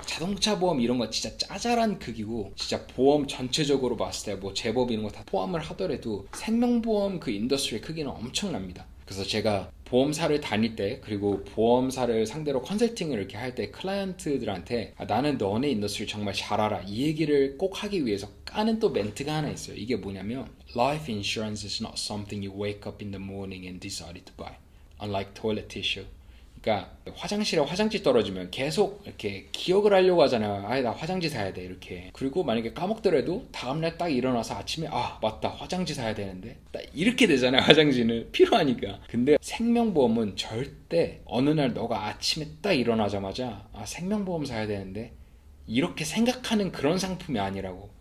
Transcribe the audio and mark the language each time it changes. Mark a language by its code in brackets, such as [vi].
[ko] 자동차 보험 이런 거 진짜 짜잘한 크기고 진짜 보험 전체적으로 봤을 때 뭐 제법 이런 거 다 포함을 하더라도 생명보험 그 인더스트리의 크기는 엄청납니다. 그래서 제가 보험사를 다닐 때 그리고 보험사를 상대로 컨설팅을 이렇게 할 때 클라이언트들한테 아, 나는 너네 인더스트리 정말 잘 알아 이 얘기를 꼭 하기 위해서 까는 또 멘트가 하나 있어요. 이게 뭐냐면 [en] Life insurance is not something you wake up in the morning and decide to buy. Unlike toilet tissue. [ko] 그러니까 화장실에 화장지 떨어지면 계속 이렇게 기억을 하려고 하잖아요. 아, 나 화장지 사야 돼 이렇게. 그리고 만약에 까먹더라도 다음날 딱 일어나서 아침에 아 맞다 화장지 사야 되는데 딱 이렇게 되잖아요. 화장지는 필요하니까. 근데 생명보험은 절대 어느 날 너가 아침에 딱 일어나자마자 아 생명보험 사야 되는데 이렇게 생각하는 그런 상품이 아니라고.